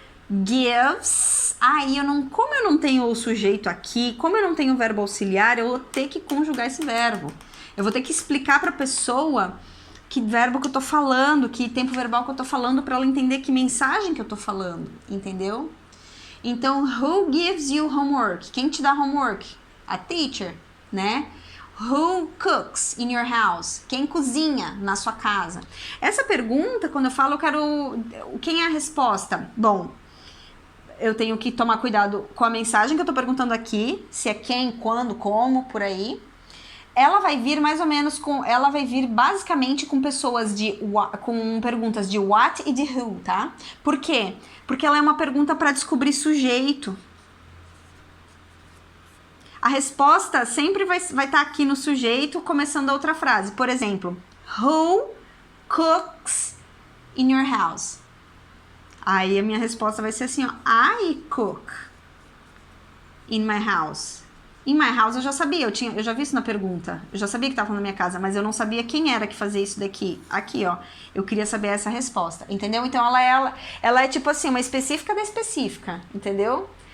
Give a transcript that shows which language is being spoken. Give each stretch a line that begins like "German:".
Portuguese: gives. Aí como eu não tenho o sujeito aqui, como eu não tenho o verbo auxiliar, eu vou ter que conjugar esse verbo. Eu vou ter que explicar para a pessoa que verbo que eu tô falando, que tempo verbal que eu tô falando, para ela entender que mensagem que eu tô falando, entendeu?
English: Então, who gives you homework?
Portuguese: Quem te dá
English: homework? A teacher, né? Who cooks in your house?
Portuguese: Quem cozinha na sua casa? Essa pergunta, quando eu falo, eu quero... Quem é a resposta? Bom, eu tenho que tomar cuidado com a mensagem que eu tô perguntando aqui, se é quem, quando, como, por aí. Ela vai vir mais ou menos com... Ela vai vir basicamente com pessoas com perguntas de what e de who, tá? Por quê? Porque ela é uma pergunta para descobrir sujeito. A resposta sempre vai estar aqui no sujeito, começando a outra frase. Por exemplo,
English: who cooks in your house?
Portuguese: Aí a minha resposta vai ser assim, ó,
English: I cook in my house. In my house
Portuguese: eu já sabia, eu já vi isso na pergunta. Eu já sabia que estava na minha casa, mas eu não sabia quem era que fazia isso daqui. Aqui, ó. Eu queria saber essa resposta, entendeu? Então ela é tipo assim, uma específica da específica, entendeu?